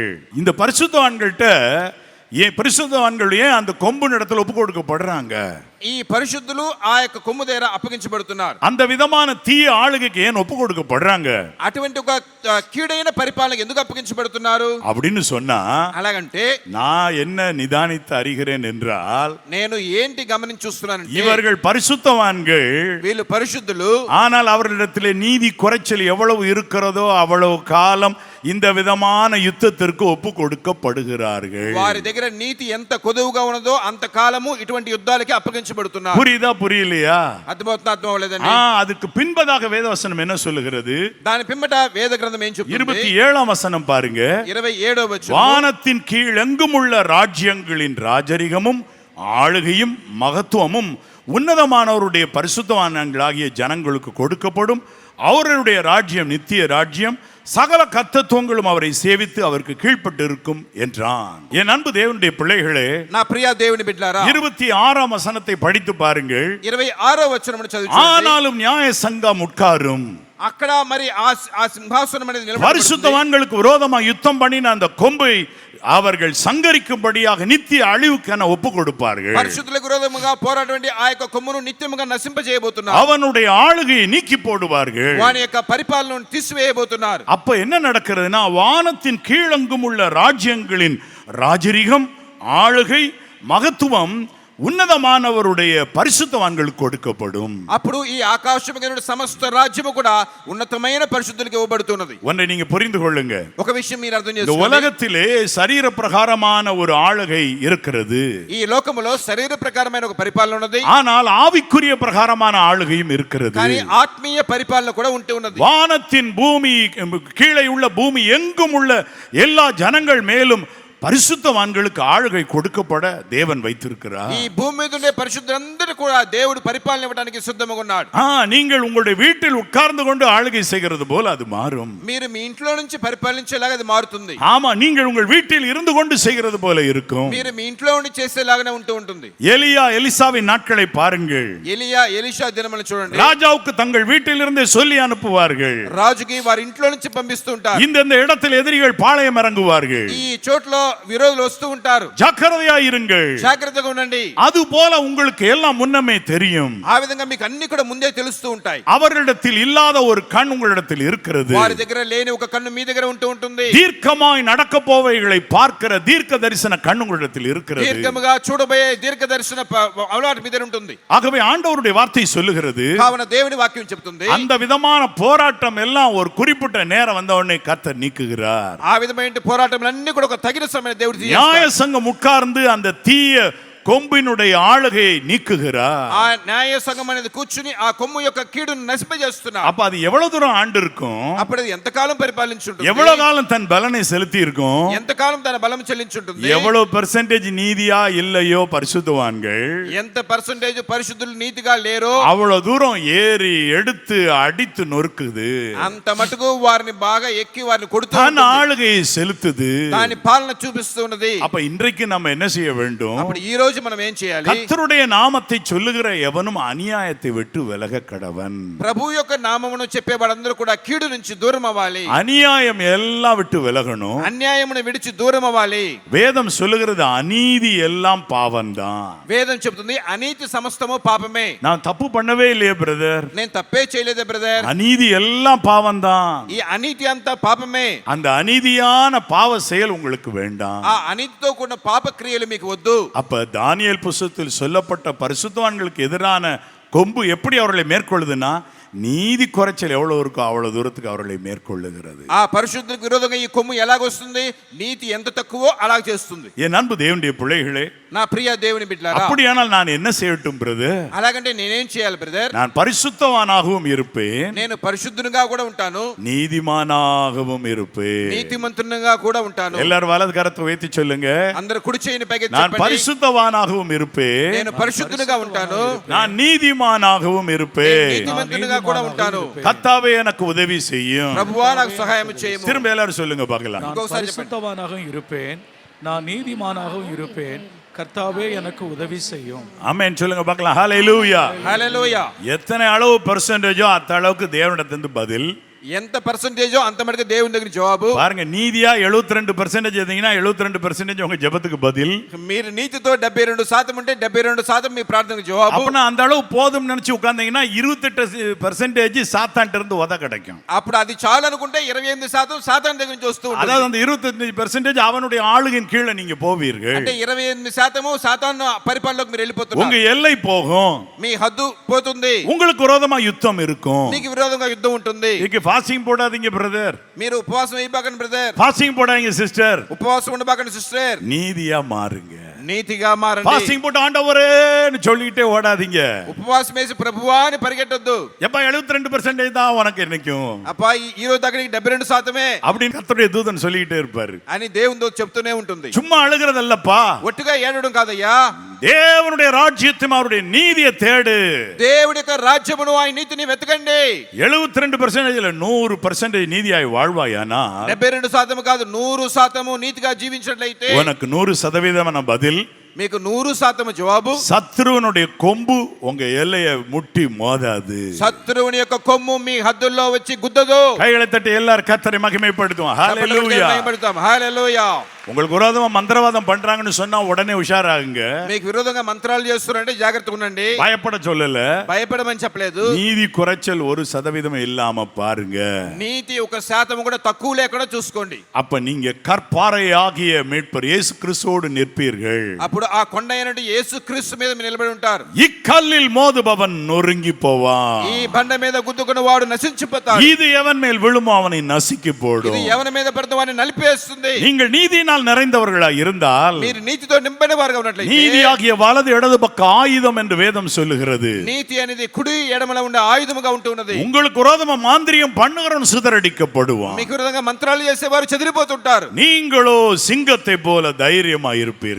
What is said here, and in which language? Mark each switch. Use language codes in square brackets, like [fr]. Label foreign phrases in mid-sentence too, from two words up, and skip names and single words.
[ta] இந்த பரிசுத்தவான்கள்ட்ட பரிசுத்தவான்கள் ஏன் அந்த கொம்பு இடத்துல ஒப்பு கொடுக்கப்படுறாங்க? [te] ఈ పరిశుద్ధులు ఆ యొక్క కొమ్ము దగ్గర అప్పగించబడుతున్నారు. [ta] அந்த விதமான தீய ஆளுகைக்கு ஏன் ஒப்பு கொடுக்கப்படுறாங்க? [te] అటువంటి ఒక కీడైన పరిపాలనకు ఎందుకు అప్పగించబడుతున్నారు [ta] அப்படின்னு சொன்னா, [te] అలాగంటే [ta] நான் என்ன நிதானித்து அறிகிறேன் என்றால், [te] నేను ఏంటి గమనించి చూస్తున్నానంటే, [ta] இவர்கள் பரிசுத்தவான்கள், [te] వీళ్ళు పరిశుద్ధులు, [ta] ஆனால் அவர்களிடத்திலே நீதி குறைச்சல் எவ்வளவு இருக்கிறதோ அவ்வளவு காலம் இந்த விதமான யுத்தத்திற்கு ஒப்பு கொடுக்கப்படுகிறார்கள். [te] వారి దగ్గర నీతి ఎంత కొదువుగా ఉన్నదో అంత కాలము ఇటువంటి యుద్ధాలకి అప్పగించబడుతున్నారు. [ta] புரியுதా புரியலையா? [te] అర్థమవుతుందా అర్థమవలేదండి? [ta] அதுக்கு பின்பதாக வேதவசனம் என்ன சொல்லுகிறது? [te] దాని పిమ్మట వేద గ్రంథం ఏం చెప్తుంది? [ta] 27ஆம் வசனம் பாருங்க. [te] 27వ వచనం, [ta] வானத்தின் கீழ் எங்கும் உள்ள ராஜ்யங்களின் ராஜரிகமும் ஆளுகையும் மகத்துவமும் உன்னதமானவருடைய பரிசுத்தவான்களாகிய ஜனங்களுக்கு கொடுக்கப்படும். அவருடைய ராஜ்யம் நித்திய ராஜ்யம், சகல கர்த்தத்துவங்களும் அவரை சேவித்து அவருக்கு கீழ்ப்பட்டு இருக்கும் என்றான். என் அன்பு தேவனுடைய பிள்ளைகளே, [te] నా ప్రియ దేవుని బిడ్డలారా, [ta] 26ஆம் வசனத்தை படித்து பாருங்கள். [te] 26వ వచనమును చదువుకోండి. [ta] ஆனாலும் நியாய சங்கம் உட்காரும். [te] అక్కడ మరి ఆ సింహాసనం అనేది నిలబడి [ta] பரிசுத்தவான்களுக்கு விரோதமாக யுத்தம் பண்ணின அந்த கொம்பை அவர்கள் சங்கரிக்கும்படியாக நித்திய அழிவுக்கென ஒப்பு கொடுப்பார்கள். [te] పరిశుద్ధులకు విరోధముగా పోరాడేటువంటి ఆ యొక్క కొమ్మును నిత్యముగా నశింపజేయబోతున్నారు. [ta] அவனுடைய ஆளுகையை நீக்கி போடுவார்கள். [te] వాని యొక్క పరిపాలనను తీసివేయబోతున్నారు. [ta] அப்ப என்ன நடக்கிறதுனா, வானத்தின் கீழெங்கும் உள்ள ராஜ்யங்களின் ராஜரிகம், ஆளுகை, மகத்துவம் உன்னதமானவருடைய பரிசுத்தவான்களுக்கு கொடுக்கப்படும். [te] అప్పుడు ఈ ఆకాశముగైన సమస్త రాజ్యము కూడా ఉన్నతమైన పరిశుద్ధులకు ఇవ్వబడుతున్నది. [ta] ஒன்றை நீங்க புரிந்து கொள்ளுங்க. [te] ఒక విషయం మీరు అర్థం [ta] இந்த [te] చేసుకోండి. [ta] உலகத்திலே శరీర பிரகாரமான ஒரு ஆளுகை இருக்கிறது. [te] ఈ లోకములో శరీర ప్రకారమైన ఒక పరిపాలన ఉన్నది. [ta] ஆனால் ஆவிக்குரிய பிரகாரமான ஆளுகையும் இருக்கிறது. [te] కానీ ఆత్మీయ పరిపాలన కూడా ఉంటూ ఉన్నది. [ta] வானத்தின் பூமி கீழே உள்ள பூமி எங்கும் உள்ள எல்லா ஜனங்கள் மேலும் பரிசுத்தவான்களுக்கு ஆளுகை கொடுக்கப்பட தேவன் வைத்திருக்கிறார். [te] ఈ భూమి మీద ఉండే పరిశుద్ధులందరూ కూడా దేవుడు పరిపాలన ఇవ్వడానికి సిద్ధంగా ఉన్నాడు. [ta] நீங்கள் உங்களுடைய வீட்டில் உட்கார்ந்து கொண்டு ஆளுகை செய்கிறது போல அது மாறும். [te] మీరు మీ ఇంట్లో నుంచి పరిపాలించేలాగా అది మారుతుంది. [ta] ஆமா, நீங்கள் உங்கள் வீட்டில் இருந்து கொண்டு செய்கிறது போல இருக்கும். [te] మీరు మీ ఇంట్లో ఉండి చేసేలాగానే ఉంటూ ఉంటుంది. [ta] எலியா எலிசாவின் நாட்களை பாருங்கள். [te] ఎలియా ఎలీషా దినములను చూడండి. [ta] ராஜாவுக்கு தங்கள் வீட்டில் இருந்தே சொல்லி அனுப்புவார்கள். [te] రాజుకి వారి ఇంట్లో నుంచి పంపిస్తూ ఉంటారు. [ta] இந்த இடத்தில் எதிரிகள் பாளையம் இறங்குவார்கள். [te] ఈ చోట్లో విరోధులు వస్తూ ఉంటారు. [ta] ஜாக்கிரதையா இருங்கள். [te] జాగ్రత్తగా ఉండండి. [ta] அது போல உங்களுக்கு எல்லாம் முன்னமே தெரியும். [te] ఆ విధంగా మీకు అన్ని కూడా ముందే తెలుస్తూ ఉంటాయి. [ta] அவர்களிடத்தில் இல்லாத ஒரு கண் உங்களிடத்தில் இருக்கிறது. [te] వారి దగ్గర లేని ఒక కన్ను మీ దగ్గర ఉంటూ ఉంటుంది. [ta] தீர்க்கமாய் நடக்க போவைகளை பார்க்கிற தீர்க்க தரிசன கண் உங்களிடத்தில் இருக்கிறது. [te] దీర్ఘముగా చూడబోయే దీర్ఘ దర్శన అవలాట మీ దగ్గర ఉంటుంది. [ta] ஆகவே ஆண்டவருடைய வார்த்தை சொல்லுகிறது, [te] కావున దేవుని వాక్యం చెప్తుంది, [ta] அந்த விதமான போராட்டம் எல்லாம் ஒரு குறிப்பிட்ட நேரம் வந்த உடனே கர்த்தர் நீக்குகிறார். [te] ఆ విధమైన పోరాటములన్నీ కూడా ఒక తగిన సమయం దేవుడు [ta] நியாய சங்கம் உட்கார்ந்து அந்த தீய கொம்பினுடைய ஆளுகையை நீக்குகிறார். [te] ఆ న్యాయ సంఘం అనేది కూర్చుని ఆ కొమ్ము యొక్క కీడును నశింపజేస్తున్నారు. [ta] அப்ப அது எவ்வளவு தூரம் ஆண்டு இருக்கும், [te] అప్పుడు అది ఎంతకాలం పరిపాలించుంటుంది, [ta] எவ்வளவு காலம் தன் பலனை செலுத்தி இருக்கும், [te] ఎంతకాలం తన బలం చెల్లించుంటుంది, [ta] எவ்வளவு பெர்சென்டேஜ் நீதியா இல்லையோ பரிசுத்தவான்கள், [te] ఎంత పర్సెంటేజ్ పరిశుద్ధులు నీతిగా లేరో [ta] அவ்வளவு தூரம் ஏறி எடுத்து அடித்து நொறுக்குது. [te] అంత మటుకు వారిని బాగా ఎక్కి వారిని కొడుతూ [ta] தன் ஆளுகையை செலுத்துது. [te] దాని పాలన చూపిస్తూ ఉన్నది. [ta] அப்ப இன்றைக்கு நம்ம என்ன செய்ய வேண்டும்? [te] అప్పుడు ఈ రోజు మనం ఏం చేయాలి? [ta] கர்த்தருடைய நாமத்தை சொல்லுகிற எவனும் அநியாயத்தை விட்டு விலக கடவன். [te] ప్రభు యొక్క నామమును చెప్పేవాడందరూ కూడా కీడు నుంచి దూరం అవ్వాలి. [ta] அநியாயம் எல்லாம் விட்டு விலகணும். [te] అన్యాయమును విడిచి దూరం అవ్వాలి. [ta] வேதம் சொல்லுகிறது அநீதி எல்லாம் பாவம்தான். [te] వేదం చెప్తుంది అనీతి సమస్తము పాపమే. [ta] நான் தப்பு பண்ணவே இல்லையே பிரதர், [te] నేను తప్పే చేయలేదే బ్రదర్, [ta] அநீதி எல்லாம் பாவம்தான். [te] ఈ అనీతి అంతా పాపమే. [ta] அந்த அநீதியான பாவ செயல் உங்களுக்கு வேண்டாம். [te] ఆ అనీతితో కూడిన పాప క్రియలు మీకు వద్దు. [ta] அப்ப தானியேல் புஸ்தகத்தில் சொல்லப்பட்ட பரிசுத்தவான்களுக்கு எதிரான கொம்பு எப்படி அவர்களை மேற்கொள்ளுதுன்னா, நீதி குறைச்சல் எவ்வளவு இருக்கோ அவ்வளவு தூரத்துக்கு அவர்களை மேற்கொள்ளுகிறது. [te] ఆ పరిశుద్ధులకు విరోధంగా ఈ కొమ్ము ఎలాగొస్తుంది? నీతి ఎంత తక్కువో అలాగ చేస్తుంది. [ta] என் அன்பு தேவனுடைய பிள்ளைகளே, [te] నా ప్రియ దేవుని బిడ్డలారా, [ta] அப்படியானால் நான் என்ன செய்யட்டும் பிரதர்? [te] అలాగంటే నేనేం చేయాలి బ్రదర్? [ta] நான் பரிசுத்தவானாகவும் இருப்பேன், [te] నేను పరిశుద్ధునిగా కూడా ఉంటాను, [ta] நீதிமானாகவும் இருப்பேன். [te] నీతిమంతునిగా కూడా ఉంటాను. [ta] எல்லாரும் வலது கரத்தை உயர்த்தி சொல்லுங்க, [te] అందరూ కుడి చేయిని పైకి [ta] நான் [te] చెప్పండి. [ta] பரிசுத்தவானாகவும் இருப்பேன், [te] నేను పరిశుద్ధునిగా ఉంటాను, [ta] நான் நீதிமானாகவும் இருப்பேன். [te] నీతిమంతునిగా కూడా ఉంటాను. [ta] கர்த்தாவே எனக்கு உதவி செய்யும். [te] ప్రభువా నాకు సహాయం చేయము. [ta] திரும்ப எல்லாரும் சொல்லுங்க பார்க்கலாம். நான் பரிசுத்தவானாகவும் இருப்பேன், நான் நீதிமானாகவும் இருப்பேன், கர்த்தாவே எனக்கு உதவி செய்யும். ஆமென் சொல்லுங்க பார்க்கலாம். ஹalleluya. [te] హల్లెలూయా. [ta] எத்தனை அளவு பெர்சன்டேஜோ அத்த அளவுக்கு தேவனிடத்திலிருந்து பதில். [te] ఎంత పర్సెంటేజో అంత మటుకు దేవుని దగ్గర జవాబు. [ta] பாருங்க, நீதியா 72% இருந்தீங்கன்னா 72% உங்க ஜெபத்துக்கு பதில். [te] మీరు నీతితో 72% ఉంటే 72% మీ ప్రార్థనకు జవాబు. [ta] அப்பனா அந்த அளவு போதும் நினைச்சு உட்கார்ந்தீங்கன்னா 28% சாத்தான்ட்ட இருந்து உத கிடைக்கும். [te] అప్పుడు అది చాలు అనుకుంటే 28% సాతాను దగ్గర నుంచి వస్తూ ఉంటుంది. [ta] அதாவது அந்த 25% அவனுடைய ஆளுகையின் கீழே நீங்க போவீர்கள். [te] అంటే 28% సాతాను పరిపాలనలోకి మీరు [ta] உங்க [te] వెళ్ళిపోతున్నారు. [ta] எல்லை போகும், [te] మీ హద్దు పోతుంది, [ta] உங்களுக்கு விரோதமா யுத்தம் இருக்கும். [te] మీకు విరోధంగా యుద్ధం ఉంటుంది. [ta] இன்னைக்கு ஃபாஸ்டிங் போடாதீங்க பிரதர், [te] మీరు ఉపవాసం అయిపోకండి బ్రదర్, [ta] ஃபாஸ்டிங் போடாதீங்க சிஸ்டர், [te] ఉపవాసం ఉండబాకండి సిస్టర్, [ta] நீதியா மாறுங்க. [te] నీతిగా మారండి. [ta] ஃபாஸ்டிங் போட்டு ஆண்டவரேன்னு சொல்லிட்டே ஓடாதீங்க. [te] ఉపవాసం వేసి ప్రభువా అని పరిగెట్టొద్దు. [ta] எப்ப 72% தான் உனக்கு என்னைக்கும் [te] అబ్బా ఈ రోజు దగ్గర 72% [ta] அப்படின்னு கர்த்தருடைய தூதன் சொல்லிட்டே இருப்பாரு. [te] అని దేవుని దూత చెప్తూనే ఉంటుంది. [ta] சும்மா அழுகிறதல்லப்பா, [te] ఒట్టుగా ఏడవడం కాదయ్యా, [ta] தேவனுடைய ராஜ்யத்தையும் அவருடைய நீதியை தேடு. [te] దేవుడి యొక్క రాజ్యమును ఆయన నీతిని వెతకండి. [ta] 72% 100% நீதியாய் வாழ்வாயானா [te] 72% కాదు 100% నీతిగా జీవించినట్లయితే [ta] உனக்கு 100% பதில், [te] మీకు 100% జవాబు. [ta] சத்ருவனுடைய கொம்பு உங்க எல்லையை முட்டி மோதாது. [te] శత్రువుని యొక్క కొమ్ము మీ హద్దుల్లో వచ్చి గుద్దదు. [ta] கைகளை தட்டி எல்லாரும் கர்த்தரை மகிமைப்படுத்துவோம். ஹalleluya. [te] హల్లెలూయా. [ta] உங்களுக்கு விரோதமா மந்திரவாதம் பண்றாங்கன்னு சொன்னா உடனே உஷாராகுங்க. [te] మీకు విరోధంగా మంత్రాలు చేస్తున్నారంటే జాగ్రత్తగా ఉండండి. [ta] பயப்பட சொல்லல, [te] భయపడమని చెప్పలేదు. [ta] நீதி குறைச்சல் 1% இல்லாம பாருங்க. [te] నీతి 1% కూడా తక్కువ లేకుండా చూసుకోండి. [ta] அப்ப நீங்க கற்பாறையாகிய மீட்பர் இயேசு கிறிஸ்துவோடு நிற்பீர்கள். [te] అప్పుడు ఆ కొండ అయినటువంటి యేసు క్రీస్తు మీద మీరు నిలబడి ఉంటారు. [ta] இக்கல்லில் மோதுபவன் நொறுங்கி போவான். [te] ఈ బండ మీద గుద్దుకున్న వాడు నశించిపోతాడు. [ta] இது எவன் மேல் விழுமோ அவனை நசுக்கி [te] ఇది [ta] போடும். [te] ఎవరి మీద పడితే వాడిని నలిపేస్తుంది. [ta] நீங்கள் நீதியினால் நிறைந்தவர்களா இருந்தால், [te] మీరు నీతితో నింపని వారుగా ఉన్నట్లయితే, [ta] நீதியாகிய வலது இடது பக்க ஆயுதம் என்று வேதம் சொல்லுகிறது. [te] నీతి అనేది కుడి ఎడమల ఉండే ఆయుధముగా ఉంటున్నది. [ta] உங்களுக்கு விரோதமா மாந்திரியம் பண்ணுகிறவன் சிதறடிக்கப்படுவான். [te] మీకు విధంగా మంత్రాలు చేసేవారు చెదిరిపోతుంటారు. [ta] நீங்களோ சிங்கத்தை போல தைரியமா இருப்பீர்கள்.